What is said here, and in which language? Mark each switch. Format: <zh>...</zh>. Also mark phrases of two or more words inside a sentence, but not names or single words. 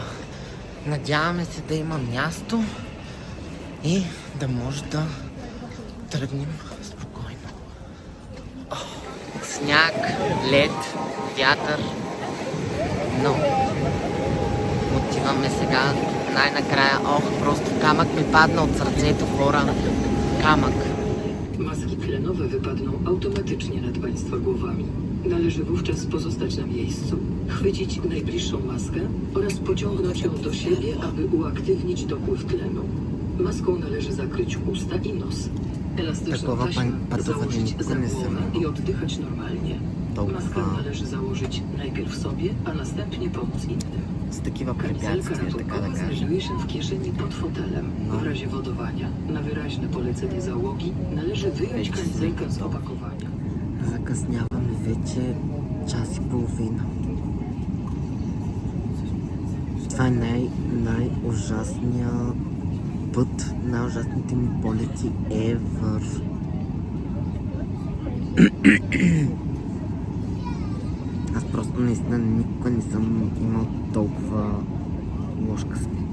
<bg>Надяваме се да има място и да може да тръгнем спокойно. Сняг, лед, вятър, но отиваме сега най-накрая. Просто камък ми падна от сърцето, хора. Камък.</bg> <pl>Maski tlenowe wypadną automatycznie nad Państwa głowami. Należy wówczas pozostać na miejscu, chwycić najbliższą maskę oraz pociągnąć ją do siebie, aby uaktywnić dopływ tlenu. Maską należy zakryć usta i nos. Elastyczną taśmę założyć za głowę i oddychać normalnie. Maskę należy założyć najpierw sobie, a następnie pomóc innym. Kamizelka ratunkowa znajduje się w kieszeni pod fotelem. W razie wodowania, na wyraźne polecenie załogi, należy wyjąć kamizelkę z opakowania.</pl> <bg>Закъсняваме вече час и половина. Това е най-ужасният път, най-ужасните ми полети ever. Аз просто наистина никога не съм имал толкова лош късмет.</bg>